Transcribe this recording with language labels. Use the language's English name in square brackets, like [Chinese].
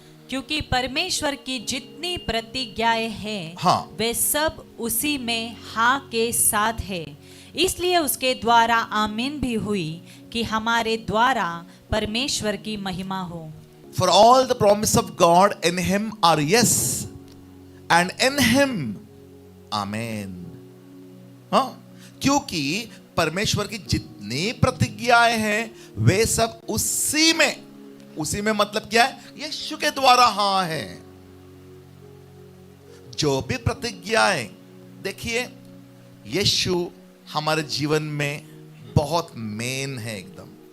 [Hindi] क्योंकि परमेश्वर की जितनी प्रतिज्ञाएं हैं, हाँ, वे सब उसी में हाँ के साथ है। इसलिए उसके द्वारा आमीन भी हुई कि हमारे द्वारा परमेश्वर की महिमा हो। [English] For all the promise of God in him are yes and in him. आमेन। [Hindi] हाँ, क्योंकि परमेश्वर की जितनी प्रतिज्ञाएं हैं वे सब उसी में मतलब क्या है? यीशु के द्वारा हाँ है। जो भी प्रतिज्ञाएं, देखिए यीशु हमारे जीवन में बहुत मेन है एकदम।